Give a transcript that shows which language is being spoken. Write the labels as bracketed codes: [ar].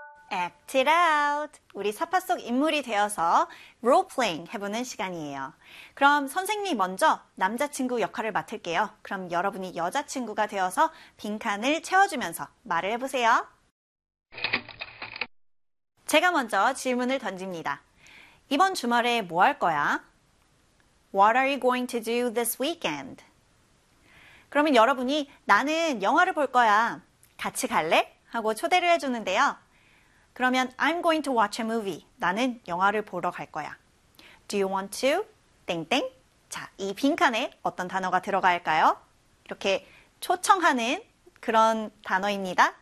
[en] Act it out. [ko] 우리 사파 속 인물이 되어서 role-playing 해보는 시간이에요. 그럼 선생님이 먼저 남자친구 역할을 맡을게요. 그럼 여러분이 여자친구가 되어서 빈칸을 채워주면서 말을 해보세요. 제가 먼저 질문을 던집니다. 이번 주말에 뭐 할 거야? [en] What are you going to do this weekend? [ko] 그러면 여러분이 나는 영화를 볼 거야. 같이 갈래? 하고 초대를 해주는데요. 그러면 [en] I'm going to watch a movie. [ko] 나는 영화를 보러 갈 거야. [en] Do you want to? [ko] 땡땡. 자, 이 빈칸에 어떤 단어가 들어갈까요? 이렇게 초청하는 그런 단어입니다.